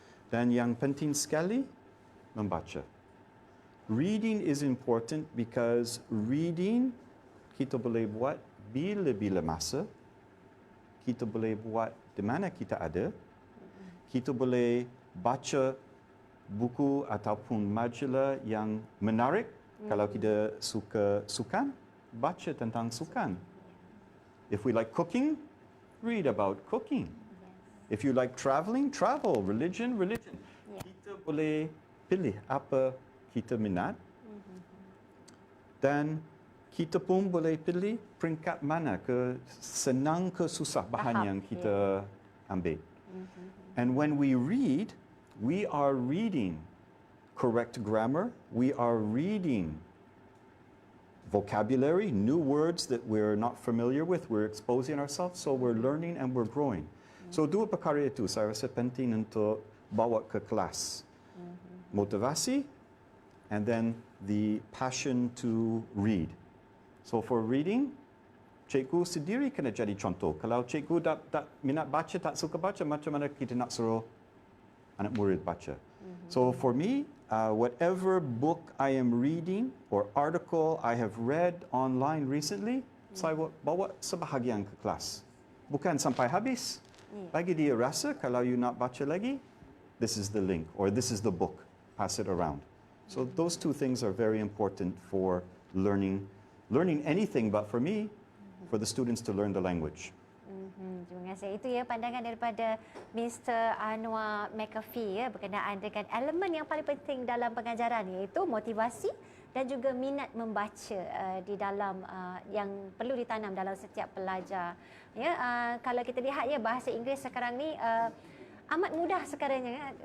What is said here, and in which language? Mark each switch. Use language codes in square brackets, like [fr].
[ms] Dan yang penting sekali, membaca. [en] Reading is important because reading [ms] kita boleh buat bila-bila masa. Kita boleh buat di mana kita ada. Kita boleh baca buku ataupun majalah yang menarik. Kalau kita suka sukan, baca tentang sukan. [en] If we like cooking, read about cooking. If you like traveling, travel. Religion. [ms] Kita boleh pilih apa kita minat. Dan kita pun boleh pilih peringkat mana, ke senang ke susah bahan yang kita ambil. [en] And when we read, we are reading correct grammar, we are reading vocabulary, new words that we're not familiar with, we're exposing ourselves, so we're learning and we're growing. [ms] So dua perkara itu saya rasa penting untuk bawa ke kelas. [en] Motivasi, and then the passion to read. So for reading, [ms] cikgu sendiri kena jadi contoh. Kalau cikgu tak minat baca, tak suka baca, macam mana kita nak suruh anak murid baca? [en] So for me, whatever book I am reading or article I have read online recently, [ms] saya bawa sebahagian ke kelas. Bukan sampai habis. Bagi dia rasa kalau you nak baca lagi, [en] this is the link or this is the book. Pass it around. So those two things are very important for learning anything, but for me, for the students to learn the language. [ms] Terima kasih. Itu ya pandangan daripada Mr. Anwar McAfee ya berkenaan dengan elemen yang paling penting dalam pengajaran, iaitu motivasi dan juga minat membaca di dalam yang perlu ditanam dalam setiap pelajar. Ya, kalau kita lihat ya, bahasa Inggeris sekarang ni amat mudah sekarang ya.